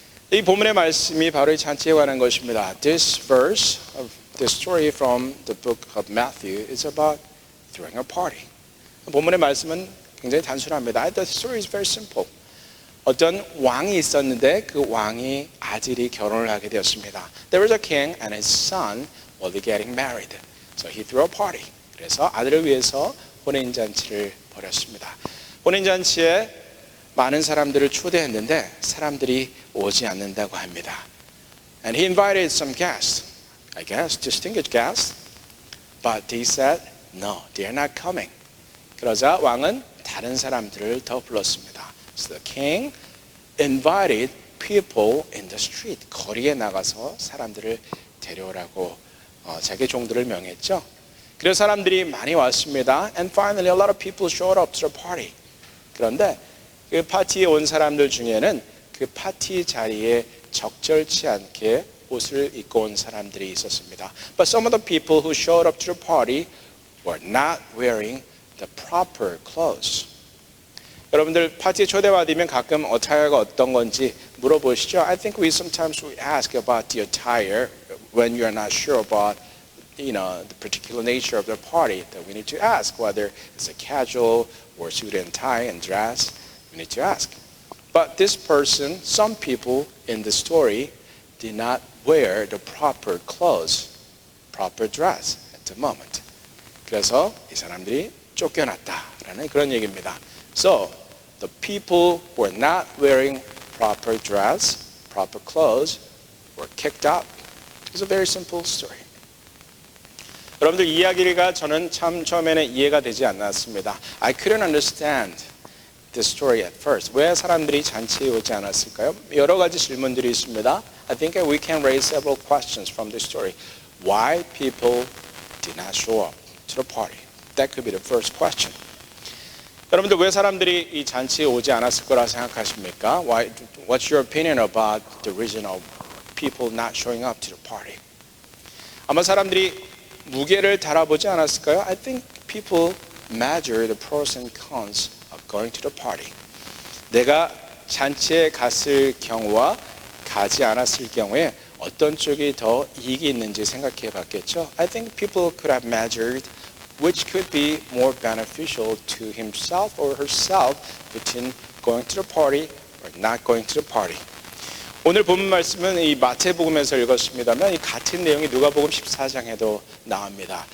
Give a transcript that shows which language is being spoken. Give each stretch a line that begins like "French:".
Korean: 이 본문의 말씀이 바로 이 잔치에 관한 것입니다.
English: This verse of this story from the book of Matthew is about throwing a party.
Korean: 본문의 말씀은 굉장히 단순합니다.
English: The story is very simple.
Korean: 어떤 왕이 있었는데 그 왕이 아들이 결혼을 하게 되었습니다.
English: There was a king and his son were getting married. So he threw a party.
Korean: 그래서 아들을 위해서 혼인잔치를 벌였습니다. 혼인잔치에 많은 사람들을 초대했는데 사람들이 오지 않는다고 합니다.
English: And he invited some guests. I guess distinguished guests. But he said, no, they are not coming.
Korean: 그러자 왕은 다른 사람들을 더 불렀습니다.
English: So the king invited people in the street.
Korean: 거리에 나가서 사람들을 데려오라고 자기 종들을 명했죠. 그래서 사람들이 많이 왔습니다.
English: And finally a lot of people showed up to the party.
Korean: 그런데 그 파티에 온 사람들 중에는 그 파티 자리에 적절치 않게 옷을 입고 온 사람들이 있었습니다.
English: But some of the people who showed up to the party were not wearing the proper clothes.
Korean: 여러분들 파티에 초대받으면 가끔 어타이어가 어떤 건지 물어보시죠.
English: I think we sometimes ask about the attire when you are not sure about the particular nature of the party. That we need to ask whether it's a casual or suit and tie and dress. We need to ask. But this person, some people in the story did not wear the proper clothes, proper dress at the moment.
Korean: 그래서 이 사람들이 쫓겨났다라는 그런 얘기입니다.
English: So the people who were not wearing proper dress, proper clothes, were kicked out. It's a very simple story.
Korean: 여러분들 이야기가 저는 참 처음에는 이해가 되지 않았습니다.
English: I couldn't understand this story at first.
Korean: 왜 사람들이 잔치에 오지 않았을까요? 여러 가지 질문들이 있습니다.
English: I think we can raise several questions from this story. Why people did not show up to the party? That could be the first question.
Korean: 여러분들 왜 사람들이 이 잔치에 오지 않았을 거라 생각하십니까?
English: What's your opinion about the reason of people not showing up to the party?
Korean: 아마 사람들이 무게를 달아보지 않았을까요?
English: I think people measure the pros and cons of going to the party.
Korean: 내가 잔치에 갔을 경우와 가지 않았을 경우에 어떤 쪽이 더 이익이 있는지 생각해 봤겠죠?
English: I think people could have measured which could be more beneficial to himself or herself between going to the party or not going to the party.
Korean: 오늘 본문 말씀은 이 마태복음에서 읽었습니다만 이 같은 내용이 누가복음 14장에도 나옵니다.